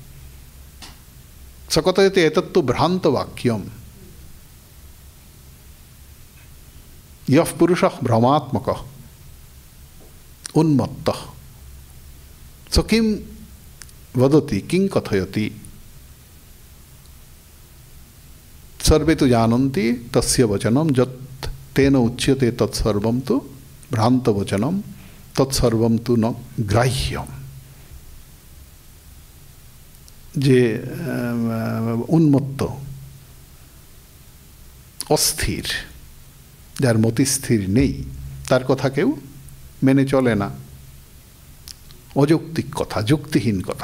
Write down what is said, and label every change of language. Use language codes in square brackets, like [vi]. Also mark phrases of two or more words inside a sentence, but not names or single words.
[sa] स कथयति एतत्तु भ्रांतवाक्यम, यः पुरुषः भ्रमात्मकः उन्मत्तः स किं वदति किं कथयति। सर्वे तु जानन्ति तस्य वचनं यत् तेन उच्यते तत्सर्वं तु भ्रान्तवचनं तत्सर्वं तु न ग्राह्यम्। [bn] যে উন্মত্ত অস্থির, যার মতি স্থির নেই, তার কথা কেউ মেনে চলে না। অযৌক্তিক কথা, যুক্তিহীন কথা।